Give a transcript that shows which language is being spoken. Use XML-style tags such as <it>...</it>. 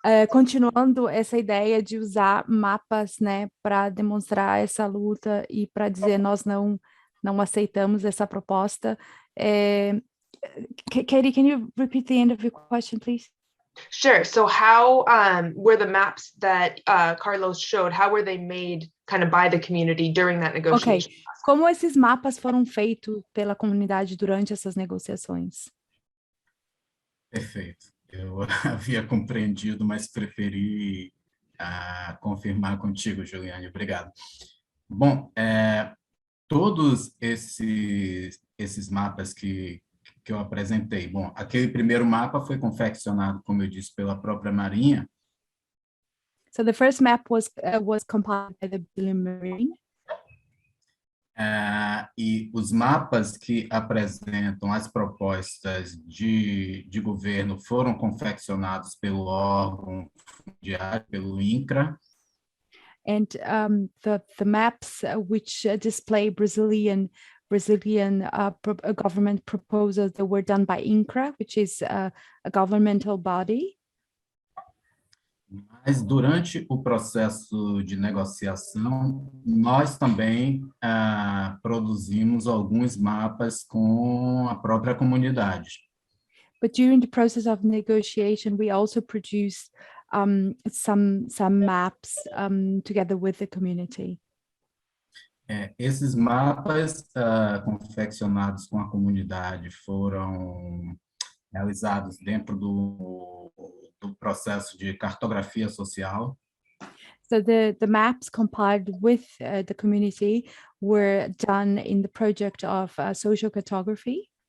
<pt>Continuando essa ideia de usar mapas, né, para demonstrar essa luta e para dizer nós não aceitamos essa proposta.</pt> <en>Katie, can you repeat the end of your question, please? Sure. So how were the maps that Carlos showed, how were they made kind of by the community during that negotiation? Okay.</en> <pt>Como esses mapas foram feitos pela comunidade durante essas negociações? Perfeito. Eu havia compreendido, mas preferi confirmar contigo, Juliane. Obrigado. Bom, todos esses mapas que eu apresentei. Bom, aquele primeiro mapa foi confeccionado, como eu disse, pela própria Marinha.</pt> <en>So the first map was compiled by the Brazilian Marine.</en> <pt>E os mapas que apresentam as propostas de governo foram confeccionados pelo órgão fundiário, pelo INCRA.</pt> <en>And the maps which display Brazilian government proposals that were done by INCRA, which is a governmental body.</en> <pt>Mas durante o processo de negociação, nós também produzimos alguns mapas com a própria comunidade.</pt> <en>But during the process of negotiation, we also produced some maps together with the community.</en> <pt>Esses mapas confeccionados com a comunidade foram realizados dentro do processo de cartografia social.</pt> <en>So the maps compiled with the community were done in the project of social cartography.</en>